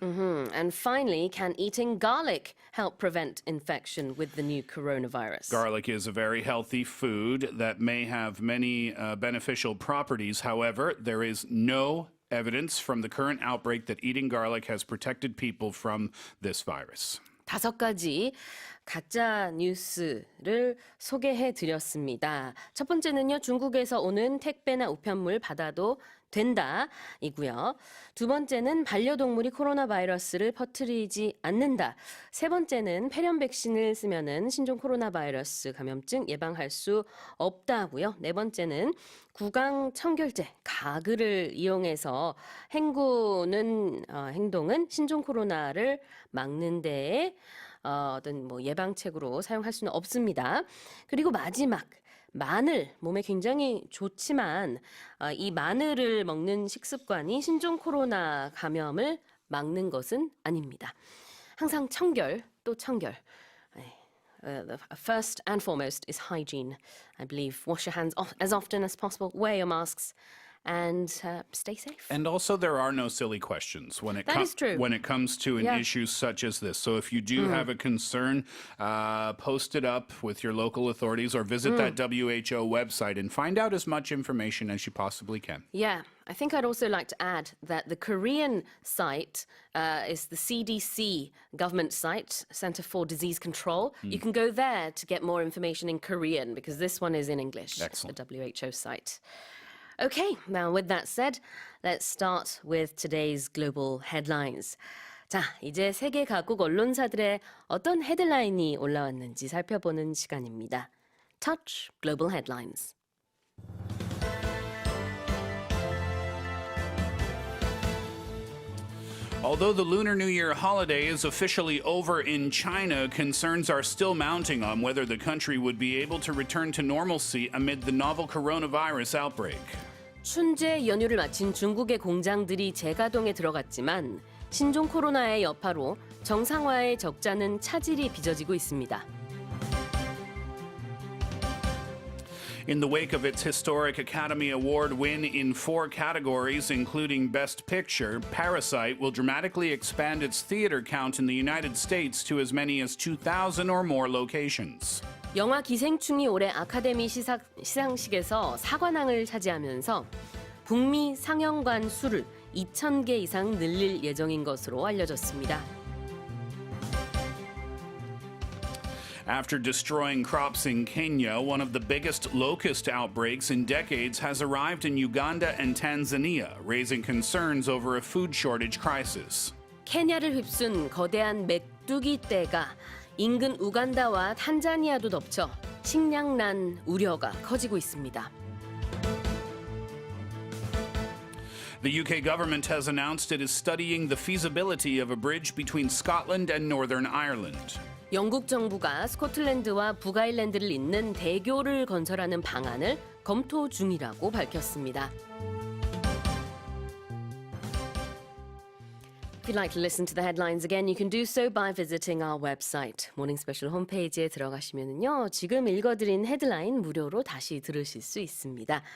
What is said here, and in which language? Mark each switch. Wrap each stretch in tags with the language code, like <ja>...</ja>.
<en>And finally, can eating garlic help prevent infection with the new coronavirus? Garlic is a very healthy food that may have many beneficial properties. However, there is no evidence from the current outbreak that eating garlic has protected people from this virus.</en> <ko>5가지 가짜 뉴스를 소개해 드렸습니다. 첫 번째는요, 중국에서 오는 택배나 우편물 받아도 된다 이고요. 두 번째는 반려동물이 코로나 바이러스를 퍼뜨리지 않는다. 세 번째는 폐렴 백신을 쓰면은 신종 코로나 바이러스 감염증 예방할 수 없다고요. 네 번째는 구강 청결제 가글을 이용해서 헹구는 행동은 신종 코로나를 막는 데에 어떤 예방책으로 사용할 수는 없습니다. 그리고 마지막 마늘, 몸에 굉장히 좋지만 이 마늘을 먹는 식습관이 신종 코로나 감염을 막는 것은 아닙니다. 항상 청결, 또 청결.</ko> <en>First and foremost is hygiene. I believe wash your hands as often as possible, wear your masks, and stay safe. And also, there are no silly questions when it is true. When it comes to an issue such as this. So if you do have a concern, post it up with your local authorities or visit that WHO website and find out as much information as you possibly can. Yeah. I think I'd also like to add that the Korean site is the CDC government site, Center for Disease Control. You can go there to get more information in Korean because this one is in English. Excellent. The WHO site. Okay, now with that said, let's start with today's global headlines.</en> <ko>자, 이제 세계 각국 언론사들의 어떤 헤드라인이 올라왔는지 살펴보는 시간입니다.</ko> <en>Touch Global Headlines. Although the Lunar New Year holiday is officially over in China, concerns are still mounting on whether the country would be able to return to normalcy amid the novel coronavirus outbreak.</en> <ko>춘제 연휴를 마친 중국의 공장들이 재가동에 들어갔지만 신종 코로나의 여파로 정상화의 적자는 차질이 빚어지고 있습니다.</ko> <en>In the wake of its historic Academy Award win in 4 categories, including Best Picture, Parasite will dramatically expand its theater count in the United States to as many as 2,000 or more locations.</en> <ko>영화 기생충이 올해 아카데미 시상식에서 사관왕을 차지하면서 북미 상영관 수를 2,000개 이상 늘릴 예정인 것으로 알려졌습니다.</ko> <en>After destroying crops in Kenya, one of the biggest locust outbreaks in decades has arrived in Uganda and Tanzania, raising concerns over a food shortage crisis.</en> <ko>케냐를 휩쓴 거대한 메뚜기 떼가 인근 우간다와 탄자니아도 덮쳐 식량난 우려가 커지고 있습니다.</ko> <en>The UK government has announced it is studying the feasibility of a bridge between Scotland and Northern Ireland.</en> <ko>영국 정부가 스코틀랜드와 북아일랜드를 잇는 대교를 건설하는 방안을 검토 중이라고 밝혔습니다.</ko> <en>If you'd like to listen to the headlines again, you can do so by visiting our website.</en> <ko>모닝스페셜 홈페이지에 들어가시면요, 지금 읽어드린 헤드라인 무료로 다시 들으실 수 있습니다.</ko>